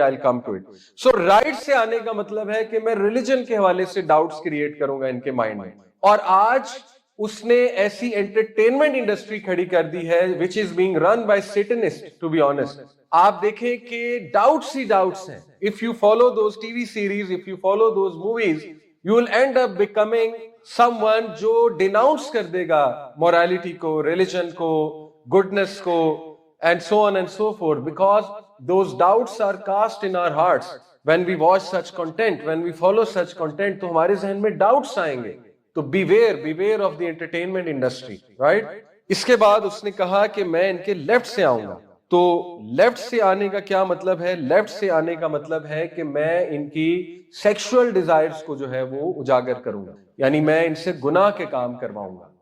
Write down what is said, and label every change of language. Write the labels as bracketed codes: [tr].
[en] I'll come to it. [ur] So right سے آنے کا مطلب ہے کہ میں ریلیجن کے حوالے سے ڈاؤٹس کریٹ کروں گا ان کے مائنڈ میں. اور آج اس نے ایسی انٹرٹینمنٹ انڈسٹری کھڑی کر دی ہے [en] which is being run by Satanists, to be honest. [ur] آپ دیکھیں کہ ڈاؤٹس ہی ڈاؤٹس ہیں. [en] If you follow those TV series, if you follow those movies, you will end up becoming someone [ur] جو ڈیناؤنس کر دے گا [en] morality کو, religion کو, goodness کو, and so on and so forth, because those doubts are cast in our hearts when we watch such content, when we follow such content. [ur] تو ہمارے ذہن میں doubts آئیں گے. [en] تو beware of the entertainment industry, right? [ur] اس کے بعد اس نے کہا کہ میں ان کے لیفٹ سے آؤں گا. تو لیفٹ سے آنے کا کیا مطلب ہے؟ لیفٹ سے آنے کا مطلب ہے کہ میں ان کی سیکشول ڈیزائرز کو جو ہے وہ اجاگر کروں گا, یعنی میں ان سے گناہ کے کام کرواؤں گا.